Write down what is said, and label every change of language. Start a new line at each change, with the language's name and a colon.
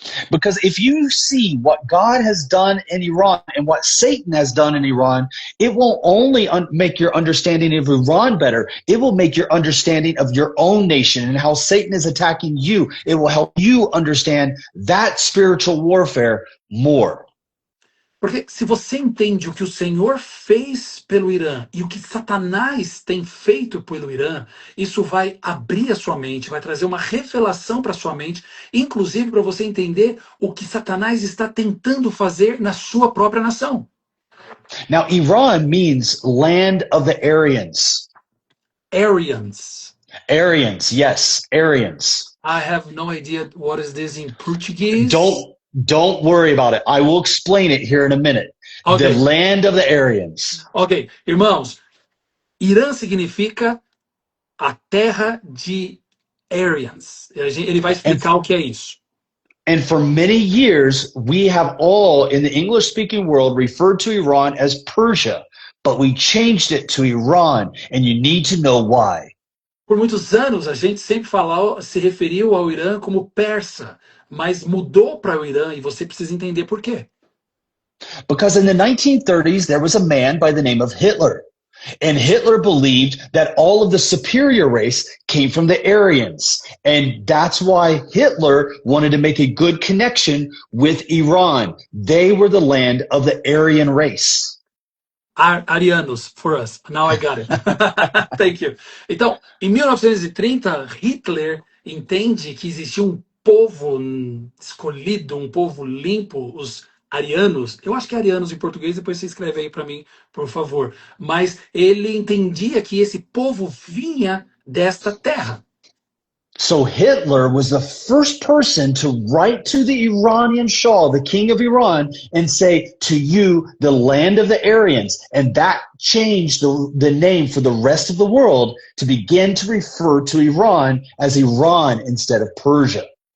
English: Because if you see what God has done in Iran and what Satan has done in Iran, it will only make your understanding of Iran better. It will make your understanding of your own nation and how Satan is attacking you. It will help you understand that spiritual warfare more.
Portuguese: Porque se você entende o que o Senhor fez pelo Irã e o que Satanás tem feito pelo Irã, isso vai abrir a sua mente, vai trazer uma revelação para sua mente, inclusive para você entender o que Satanás está tentando fazer na sua própria nação.
English: Now, Iran means land of the Aryans. Aryans. Aryans, yes, Aryans. I have no idea what is this in Portuguese. Don't worry about it. I will explain it here in a minute. Okay. The land of the Aryans.
Portuguese: Ok, irmãos, Irã significa a terra de Aryans. Ele vai explicar o que é isso.
English: And for many years, we have all in the English-speaking world referred to Iran as Persia, but we changed it to Iran, and you need to know why.
Portuguese: Por muitos anos, a gente sempre se referiu ao Irã como persa, mas mudou para o Irã e você precisa entender por quê.
English: Because in the 1930s, there was a man by the name of Hitler. And Hitler believed that all of the superior race came from the Aryans. And that's why Hitler wanted to make a good connection with Iran. They were the land of the Aryan race. Arianos, for us. Now I got it. Thank you.
Portuguese: Então, em 1930, Hitler entende que existia um povo escolhido, um povo limpo, os arianos. Eu acho que é arianos em português, depois você escreve aí para mim, por favor. Mas ele entendia que esse povo vinha desta terra.
English: So Hitler was the first person to write to the Iranian Shah, the king of Iran, and say, "To you, the land of the Aryans." And that changed the name for the rest of the world to begin to refer to Iran as Iran instead of Persia.